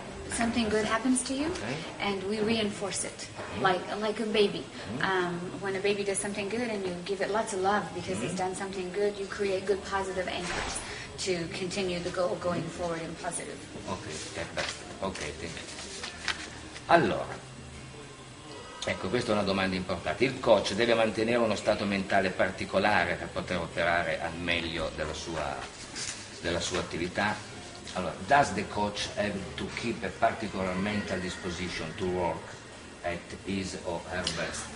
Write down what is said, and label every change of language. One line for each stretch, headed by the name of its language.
English: Something good happens to you, and we reinforce it, like a baby. When a baby does something good and you give it lots of love because it's done something good, you create good positive anchors to continue the goal going forward in positive. Ok, thank you.
Italian: Allora, ecco, questa è una domanda importante. Il coach deve mantenere uno stato mentale particolare per poter operare al meglio della sua attività?
English: Allora, does the coach have to keep a particular mental disposition to work at his or her best?